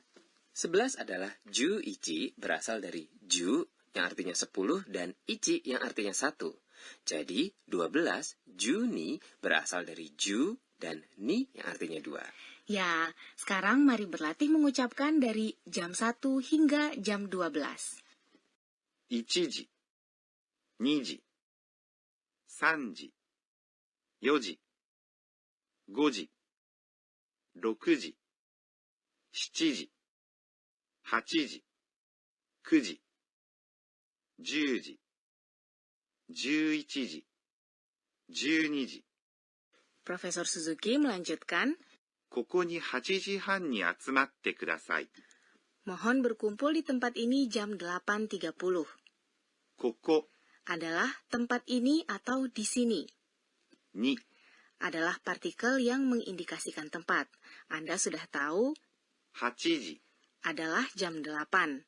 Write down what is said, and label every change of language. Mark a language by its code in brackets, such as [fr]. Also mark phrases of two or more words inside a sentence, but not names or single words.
[id] 11 adalah [ja] 十一, [id] berasal dari ju yang artinya 10 dan ichi yang artinya 1. Jadi 12 Juni berasal dari ju dan ni yang artinya 2. Ya, sekarang mari berlatih mengucapkan dari jam 1 hingga jam 12. [ja] 1 時、2時、3時、4時、5時、6時、7時、8時、9時、10時、11時、12時。 [id] Profesor Suzuki melanjutkan, [ja] ここに8時半に集まってください。 [id] mohon berkumpul di tempat ini jam 8.30. [ja] ここ [id] Adalah tempat ini atau di sini. [ja] に [id] Adalah partikel yang mengindikasikan tempat. Anda sudah tahu [ja] 8時 [id] adalah jam 8.